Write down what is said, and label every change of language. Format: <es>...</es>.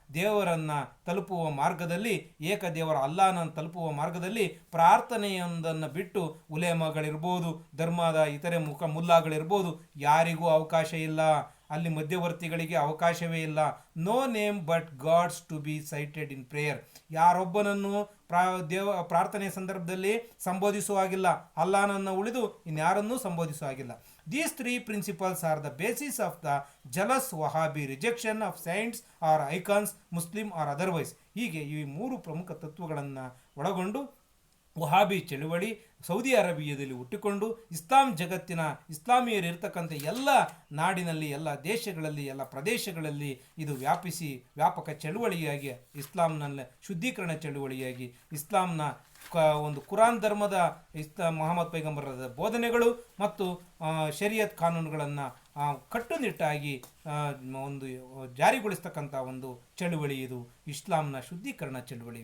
<kn>ದೇವರನ್ನು ತಲುಪುವ ಮಾರ್ಗದಲ್ಲಿ, ಏಕದೇವರ ಅಲ್ಲಾಹನನ್ನು ತಲುಪುವ ಮಾರ್ಗದಲ್ಲಿ ಪ್ರಾರ್ಥನೆಯೊಂದನ್ನು ಬಿಟ್ಟು ಉಲೇಮಗಳಿರ್ಬೋದು, ಧರ್ಮದ ಇತರೆ ಮುಲ್ಲಾಗಳಿರ್ಬೋದು, ಯಾರಿಗೂ ಅವಕಾಶ ಇಲ್ಲ. ಅಲ್ಲಿ ಮಧ್ಯವರ್ತಿಗಳಿಗೆ ಅವಕಾಶವೇ ಇಲ್ಲ.</kn> <en>No name but God's to be cited in prayer.</en> <kn>ಯಾರೊಬ್ಬನನ್ನು ಪ್ರಾರ್ಥನೆ ಸಂದರ್ಭದಲ್ಲಿ ಸಂಬೋಧಿಸುವ ಹಾಗಿಲ್ಲ, ಅಲ್ಲಾಹನನ್ನು ಉಳಿದು ಇನ್ಯಾರನ್ನೂ ಸಂಬೋಧಿಸುವ ಹಾಗಿಲ್ಲ.</kn> <en>These three principles are the basis of the jealous Wahhabi rejection of saints or icons, Muslim or otherwise.</en> <kn>ಹೀಗೆ ಈ 3 ಪ್ರಮುಖ ತತ್ವಗಳನ್ನು ಒಳಗೊಂಡು ವಹಾಬಿ ಚಳುವಳಿ ಸೌದಿ ಅರೇಬಿಯಾದಲ್ಲಿ ಹುಟ್ಟಿಕೊಂಡು ಇಸ್ಲಾಂ ಜಗತ್ತಿನ ಇಸ್ಲಾಮಿಯರಿರ್ತಕ್ಕಂಥ ಎಲ್ಲ ನಾಡಿನಲ್ಲಿ, ಎಲ್ಲ ದೇಶಗಳಲ್ಲಿ, ಎಲ್ಲ ಪ್ರದೇಶಗಳಲ್ಲಿ ಇದು ವ್ಯಾಪಕ ಚಳುವಳಿಯಾಗಿ, ಇಸ್ಲಾಂನಲ್ಲಿ ಶುದ್ಧೀಕರಣ ಚಳುವಳಿಯಾಗಿ, ಇಸ್ಲಾಂನ ಒಂದು ಕುರಾನ್ ಧರ್ಮದ ಮೊಹಮ್ಮದ್ ಪೈಗಂಬರದ ಬೋಧನೆಗಳು ಮತ್ತು ಶರಿಯತ್ ಕಾನೂನುಗಳನ್ನು ಕಟ್ಟುನಿಟ್ಟಾಗಿ ಒಂದು ಜಾರಿಗೊಳಿಸ್ತಕ್ಕಂಥ ಒಂದು ಚಳುವಳಿ ಇದು ಇಸ್ಲಾಂನ ಶುದ್ಧೀಕರಣ ಚಳುವಳಿ.</kn>